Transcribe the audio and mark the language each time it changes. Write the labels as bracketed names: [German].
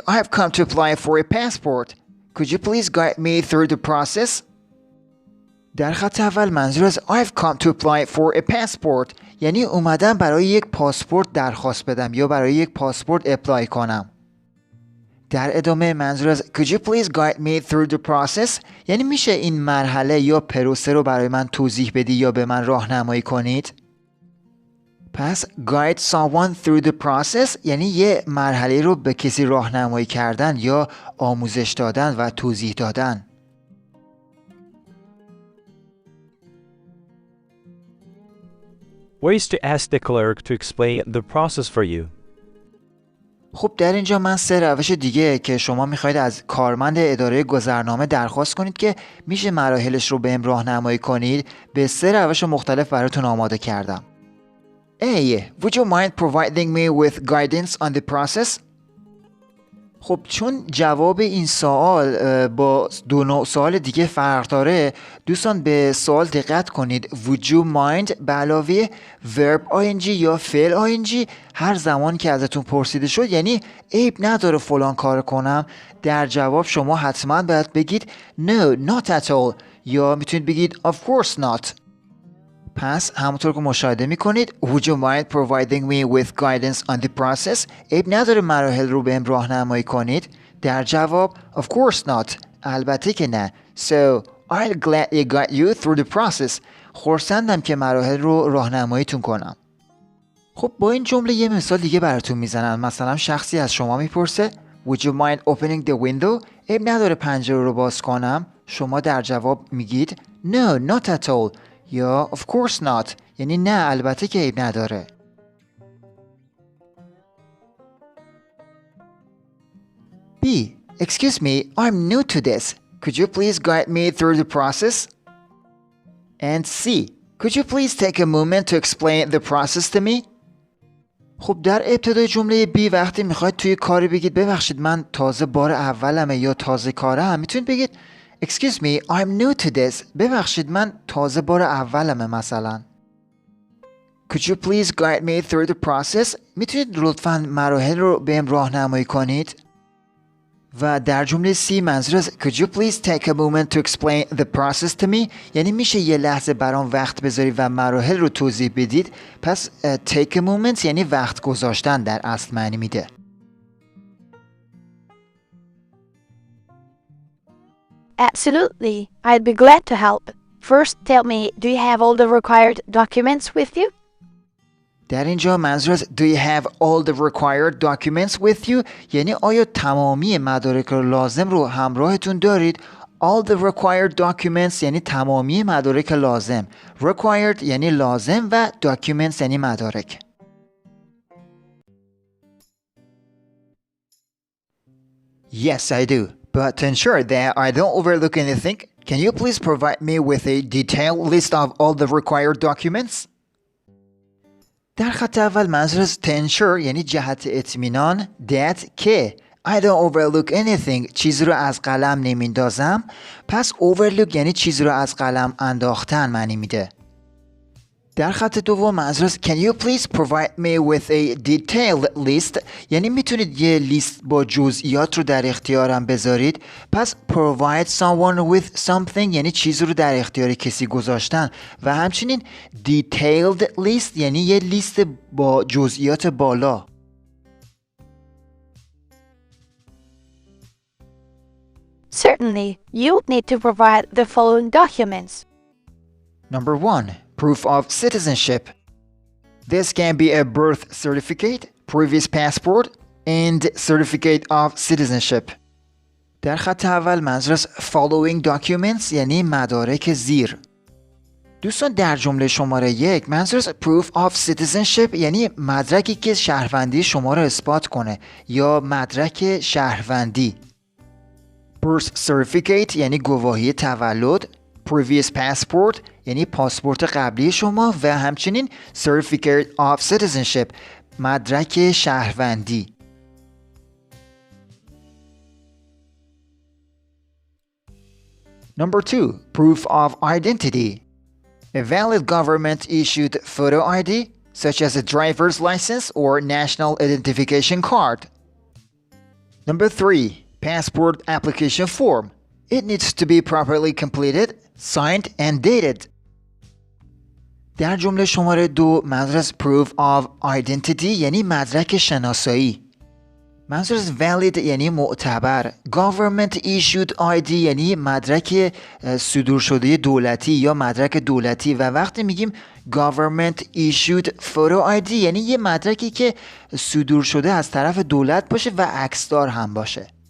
[English] I have come to apply for a passport. Could you please guide me through the process? [Persian] در خط اول منظور از [English] I have come to apply for a passport [Persian] یعنی اومدم برای یک پاسپورت درخواست بدم یا برای یک پاسپورت اپلای کنم. در ادامه منظور از [English] Could you please guide me through the process [Persian] یعنی میشه این مرحله یا پروسه رو برای من توضیح بدی یا به من راهنمایی کنید؟ پس [English] guide someone through the process [Persian] یعنی یه مرحله رو به کسی راهنمایی کردن یا آموزش دادن و توضیح دادن. [English] Ways to ask the clerk to explain the process for you. [Persian] خب در اینجا من 3 روش دیگه که شما میخواید از کارمند اداره گذرنامه درخواست کنید که میشه مراحلش رو بهم راهنمایی کنید، به 3 روش مختلف براتون آماده کردم. [English] A. Would you mind providing me with guidance on the process? [Persian] خب چون جواب این سوال با 2 سوال دیگه فرق داره، دوستان به سوال دقت کنید. [English] Would you mind [Persian] به علاوه [English] verb ing [Persian] یا فعل ing هر زمان که ازتون پرسیده شد یعنی عیب نداره فلان کار کنم، در جواب شما حتما باید بگید [English] No, not at all [Persian] یا میتونید بگید [English] Of course not. [Persian] پس همونطور که مشاهده میکنید [English] Would you mind providing me with guidance on the process [Persian] عیب نداره مراحل رو بهم راهنمایی کنید، در جواب [English] Of course not [Persian] البته که نه. [English] So I'll gladly guide you through the process [Persian] خرسندم که مراحل رو راهنماییتون کنم. خب با این جمله یه مثال دیگه براتون میزنم. مثلا شخصی از شما میپرسه [English] Would you mind opening the window [Persian] عیب نداره پنجره رو باز کنم، شما در جواب میگید [English] No, not at all [Persian] یا [English] of course not [Persian] یعنی نه البته که عیب نداره. [English] B. Excuse me, I'm new to this. Could you please guide me through the process? And C. Could you please take a moment to explain the process to me? [Persian] خب در ابتدای جمله B وقتی میخواید توی کاری بگید ببخشید من تازه بار اولمه یا تازه کارم، میتونید بگید [English] Excuse me, I'm new to this. [Persian] ببخشید من تازه بار اولمه مثلا. [English] Could you please guide me through the process? [Persian] میتونید لطفاً مراحل رو بهم راهنمایی کنید؟ و در جمله C منظور از [English] Could you please take a moment to explain the process to me [Persian] یعنی میشه یه لحظه برام وقت بذارید و مراحل رو توضیح بدید. پس [English] take a moment [Persian] یعنی وقت گذاشتن در اصل معنی میده. [English] Absolutely. I'd be glad to help. First, tell me, do you have all the required documents with you? [Persian] در اینجا منظور از [English] Do you have all the required documents with you [Persian] یعنی آیا تمامی مدارک لازم رو همراهتون دارید؟ [English] All the required documents [Persian] یعنی تمامی مدارک لازم. Required یعنی لازم و documents یعنی مدارک. [English] Yes, I do. But to ensure that I don't overlook anything, can you please provide me with a detailed list of all the required documents? [Persian] در خط اول منظور از [English] to ensure [Persian] یعنی جهت اطمینان that که [English] I don't overlook anything [Persian] چیزی رو از قلم نمیندازم. پس overlook یعنی چیزی رو از قلم انداختن معنی میده. در خط دوم منظور از [English] Can you please provide me with a detailed list [Persian] یعنی میتونید یه لیست با جزئیات رو در اختیارم بذارید. پس [English] provide someone with something [Persian] یعنی چیزی رو در اختیار کسی گذاشتن و همچنین [English] detailed list [Persian] یعنی یه لیست با جزئیات بالا. [English] Certainly. You'll need to provide the following documents. Number 1. Proof of citizenship. This can be a birth certificate, previous passport, and certificate of citizenship. [Persian] در خط اول منظور از [English] following documents [Persian] یعنی مدارک زیر. دوستان در جمله شماره 1 منظور از [English] proof of citizenship [Persian] یعنی مدرکی که شهروندی شما را اثبات کنه یا مدرک شهروندی. [English] birth certificate [Persian] یعنی گواهی تولد، [English] previous passport [Persian] یعنی پاسپورت قبلی شما و همچنین [English] certificate of citizenship [Persian] مدرک شهروندی. [English] Number 2, proof of identity. A valid government-issued photo ID, such as a driver's license or national identification card. Number 3, passport application form. It needs to be properly completed, signed, and dated. [Persian] در جمله شماره 2 منظور از [English] proof of identity [Persian] یعنی مدرک شناسایی. منظور از valid یعنی معتبر. [English] Government issued ID [Persian] یعنی مدرک صدور شده دولتی یا مدرک دولتی و وقتی میگیم [English] government issued photo ID [Persian] یعنی یه مدرکی که صدور شده از طرف دولت باشه و عکسدار هم باشه.